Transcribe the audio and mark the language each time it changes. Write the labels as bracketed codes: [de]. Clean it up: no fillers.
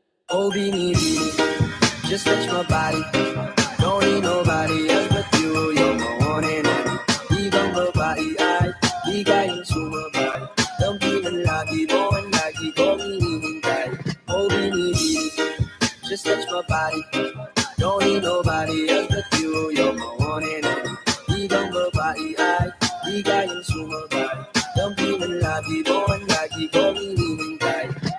[en] Oh, binibini, just touch my body. Don't need nobody else but you. You're my one and only. [tl] Ibang babae ay di kayang sumabay. Dampingan lagi mo ang lagi ko hinihintay. [en] Oh, binibini, just touch my body. Don't need nobody else but you. You're my one and only. [tl] Ibang babae ay di kayang sumabay. Dampingan lagi mo ang lagi ko hinihintay.